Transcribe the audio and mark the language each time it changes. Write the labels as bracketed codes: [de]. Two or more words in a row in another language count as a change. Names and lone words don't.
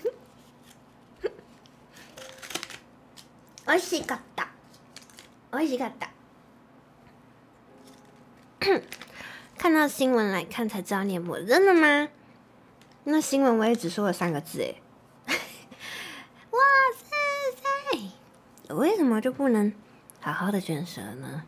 [ja] 美味しかった。美味しかった。 [zh] 看到新闻来看才知道念默，真的吗？那新闻我也只说了3个字哎。哇塞！我为什么就不能好好的卷舌呢？